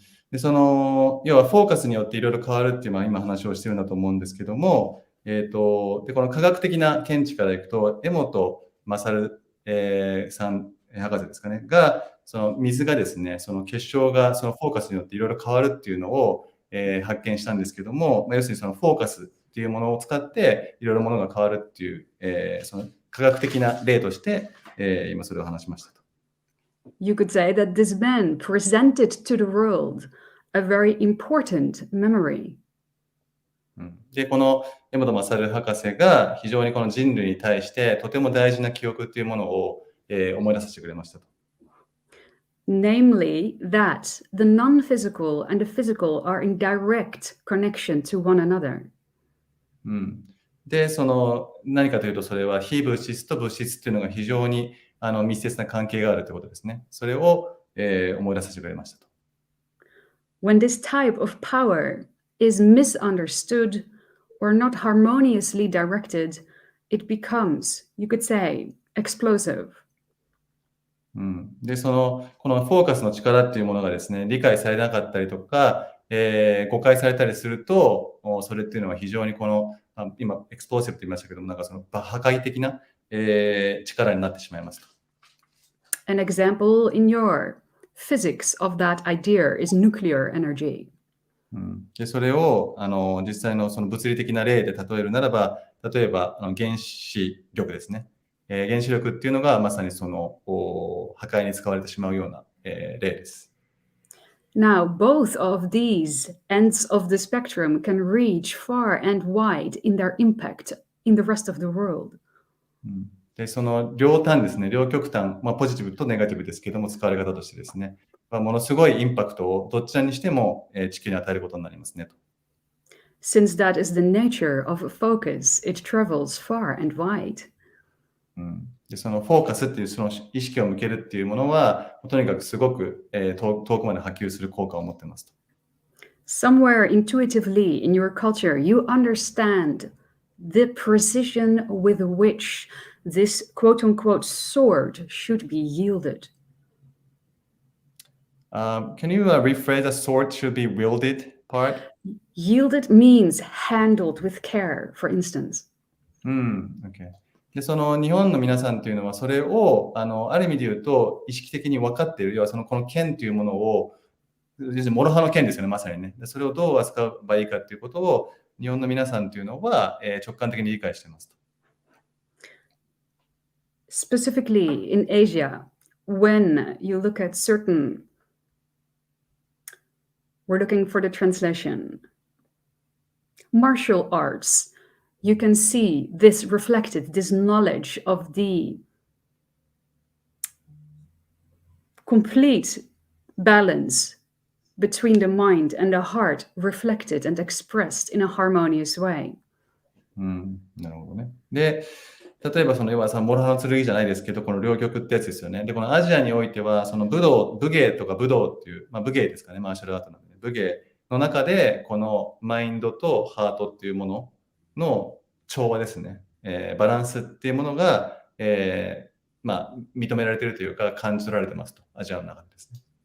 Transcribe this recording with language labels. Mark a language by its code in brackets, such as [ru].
[ja] で要はフォーカスによっていろいろ変わるっていう今話をしてるんだと思うんですけども、でこの科学的な見地からいくと、江本勝、さん博士ですかねが、その水がですね、その結晶がそのフォーカスによっていろいろ変わるっていうのを、発見したんですけども、要するにそのフォーカスっていうものを使っていろいろものが変わるっていう、その科学的な例として、今それを話しましたと。 [en] You could say that this man presented to the world a very important memory. [ja] で、この江本勝博士が非常にこの人類に対してとても大事な記憶っていうものを、思い出させてくれましたと。 [en] Namely, that the non-physical and the physical are in direct connection to one another. [ja] で、その何かというと、それは非物質と物質っていうのが非常に密接な関係があるということですね。それを、思い出させてくれましたと。 [en] When this type of power is misunderstood or not harmoniously directed, it becomes, you could say, explosive. [ja] で、このフォーカスの力っていうものがですね、理解されなかったりとか、誤解されたりすると、それっていうのは非常に今、エクスプローシブと言いましたけども、なんかその破壊的な、力になってしまいますと。 [en] An example in your physics of that idea is nuclear energy. [ja] でそれを実際のその物理的な例で例えるならば、例えば原子力ですね。原子力っていうのがまさにその破壊に使われてしまうような、例です。 [en] Now, both of these ends of the spectrum can reach far and wide in their impact in the rest of the world. [ja] でその両端ですね、両極端、ポジティブとネガティブですけども、使われ方としてですね、ものすごいインパクトをどちらにしても地球に与えることになりますねと。 [en] Since that is the nature of a focus, it travels far and wide. [ja] でそのフォーカスっていうその意識を向けるっていうものは、とにかくすごく、遠くまで波及する効果を持っていますと。 [en] Somewhere intuitively in your culture, you understand the precision with which this quote-unquote sword should be yielded. Can you rephrase the sword should be wielded part? Yielded means handled with care, for instance. Okay. [ja] でその日本の皆さんというのはそれをある意味で言うと意識的に分かっている。要はこの剣というものを、諸刃の剣ですよね、まさにね。でそれをどう扱えばいいかということを日本の皆さんというのは、直感的に理解していますと。 [en] Specifically in Asia, when you look at certain, we're looking for the translation, martial arts, you can see this reflected, this knowledge of the complete balance between the mind and the heart reflected and expressed in a harmonious way. [ja] なるほどね。で、例えば要は諸刃の剣じゃないですけど、この両極ってやつですよね。で、このアジアにおいては、武芸とか武道っていう、武芸ですかね、マーシャルアートなんで、武芸の中で、このマインドとハートっていうものの調和ですね、バランスっていうものが、認められているというか、感じ取られてますと、アジアの中でですね。